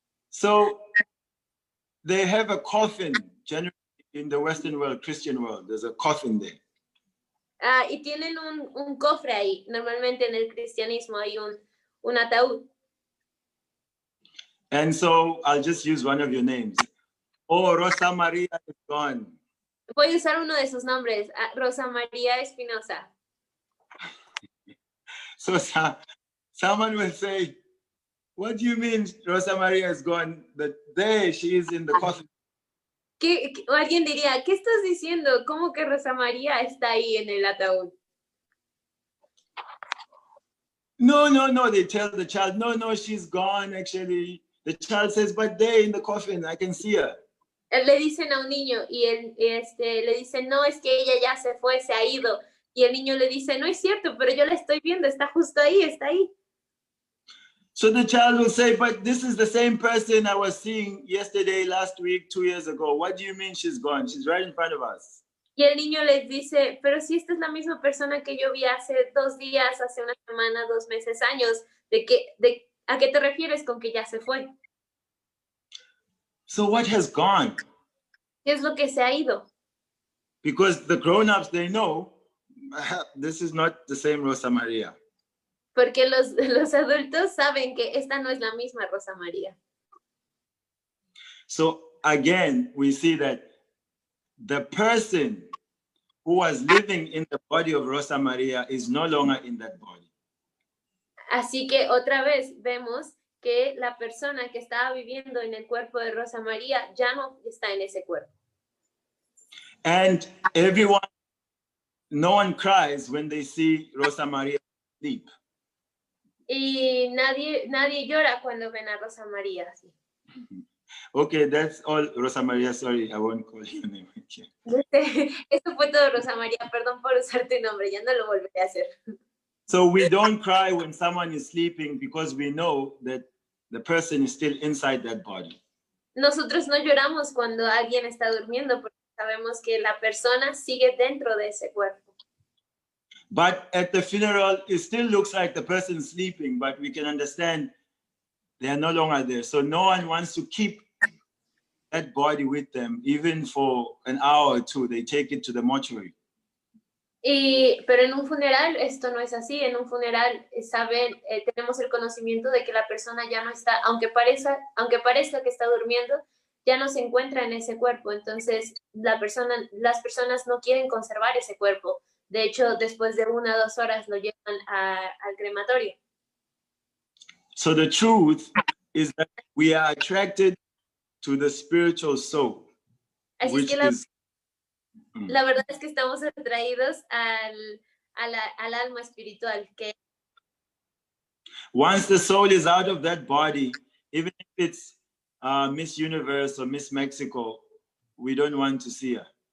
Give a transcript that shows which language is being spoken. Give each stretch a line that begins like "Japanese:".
English: So they have a coffin, generally in the Western world, Christian world, there's a coffin there.
Spanish: Y tienen un cofre ahí. Normalmente en el cristianismo hay un ataúd.
English: And so I'll just use one of your names. Oh, Rosa Maria is gone.
Spanish: Voy a usar uno de sus nombres, Rosa María Espinosa.
English: So someone will say, what do you mean Rosa Maria is gone? That there she is in the coffin.
Spanish: O alguien diría, ¿qué estás diciendo? ¿Cómo que Rosa María está ahí en el ataúd?
English: No, they tell the child, no, she's gone actually. The child says, but there in the coffin, I can see her.
Spanish: Le dicen a un niño y le dicen, no, es que ella ya se fue, se ha ido. Y el niño le dice, no es cierto, pero yo la estoy viendo, está justo ahí, está ahí.
English: So the child will say, but this is the same person I was seeing yesterday, last week, 2 years ago. What do you mean she's gone? She's right in front of us.
Spanish: Y el niño les dice, pero si esta es la misma persona que yo vi hace 2 días, hace una semana, 2 meses, años, ¿a qué te refieres con que ya se fue?
English: So what has gone?
Spanish: ¿Qué es lo que se ha ido?
English: Because the grown-ups, they know this is not the same Rosa Maria.
Spanish: Porque los adultos saben que esta no es la misma Rosa María.
English: So again, we see that the person who was living in the body of Rosa Maria is no longer in that body.
Spanish: Así que otra vez vemos que la persona que estaba viviendo en el cuerpo de Rosa María ya no está en ese cuerpo.
English: And no one cries when they see Rosa Maria sleep.
Spanish: Y nadie llora cuando ven a Rosa María así.
English: Okay, that's all, Rosa Maria. Sorry, I won't call your name again.
Spanish: Eso fue todo, Rosa María. Perdón por usar tu nombre, ya no lo volveré a hacer.
English: So we don't cry when someone is sleeping because we know that the person is still inside that body.
Spanish: Nosotros no lloramos cuando alguien está durmiendo porque sabemos que la persona sigue dentro de ese cuerpo.
English: But at the funeral, it still looks like the person is sleeping, but we can understand they are no longer there. So no one wants to keep that body with them, even for an hour or two. They take it to the mortuary.
Spanish: Pero en un funeral esto no es así. En un funeral tenemos el conocimiento de que la persona ya no está, aunque parezca que está durmiendo, ya no se encuentra en ese cuerpo. Entonces las personas no quieren conservar ese cuerpo. De hecho, después de 1 o 2 horas lo llevan al crematorio.
English: So the truth is that we are attracted to the spiritual soul,
Spanish: Así
English: which
Spanish: es que
English: is
Spanish: la verdad es que estamos atraídos al alma espiritual, que
English: once the soul is out of that body, even if it's Miss Universe or Miss Mexico, we don't want to see her.